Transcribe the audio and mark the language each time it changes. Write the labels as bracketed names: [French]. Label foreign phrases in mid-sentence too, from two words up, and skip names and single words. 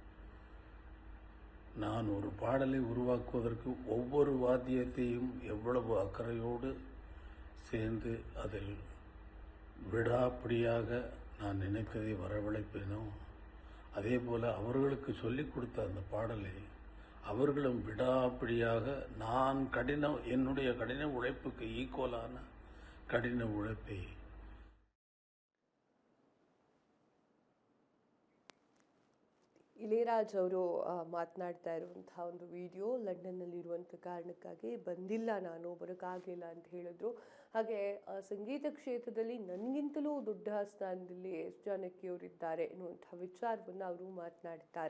[Tamil] நான் ஒரு பாடலை உருவாக்குவதற்கு ஒவ்வொரு வாத்தியத்தையும் எவ்வளவு அக்கறையோடு சேர்ந்து அதில் விடாப்பிடியாக நான் நினைத்ததை வரவழைப்பேனோ, அதே போல் அவர்களுக்கு சொல்லிக் கொடுத்த அந்த பாடலை அவர்களும் விடாப்பிடியாக என்னுடைய கடின உழைப்புக்கு ஈக்குவலான கடின உழைப்பை [Kannada] ಇಳಿಯರಾಜ್ ಅವರು ಮಾತನಾಡ್ತಾ ಇರುವಂತಹ ಒಂದು ವಿಡಿಯೋ. ಲಂಡನ್ನಲ್ಲಿರುವಂಥ ಕಾರಣಕ್ಕಾಗಿ ಬಂದಿಲ್ಲ, ನಾನು ಬರೋಕ್ಕಾಗಲಿಲ್ಲ ಅಂತ ಹೇಳಿದ್ರು. ಹಾಗೆ ಸಂಗೀತ ಕ್ಷೇತ್ರದಲ್ಲಿ ನನಗಿಂತಲೂ ದೊಡ್ಡ ಸ್ಥಾನದಲ್ಲಿ ಎಸ್ ಜಾನಕಿಯವರಿದ್ದಾರೆ ಎನ್ನುವಂಥ ವಿಚಾರವನ್ನು ಅವರು ಮಾತನಾಡಿದ್ದಾರೆ.